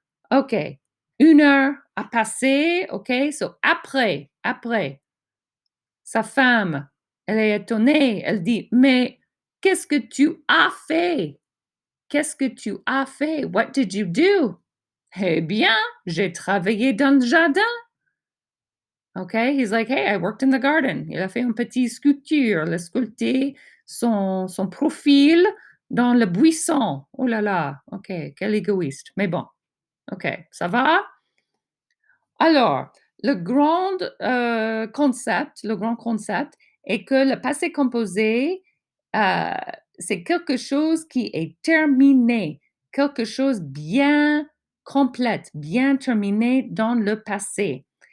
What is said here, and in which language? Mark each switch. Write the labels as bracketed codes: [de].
[fr] OK. 1 heure a passé. OK. So, après. Sa femme, elle est étonnée. Elle dit, mais qu'est-ce que tu as fait? Qu'est-ce que tu as fait? [en] What did you do? [fr] Eh bien, j'ai travaillé dans le jardin. [en] Okay, he's like, hey, I worked in the garden. [fr] Il a fait une petite sculpture. Il a sculpté son profil dans le buisson. Oh là là, ok, quel égoïste. Mais bon, ok, ça va? Alors, le grand concept est que le passé composé, euh, c'est quelque chose qui est terminé, quelque chose bien complète, bien terminé dans le passé.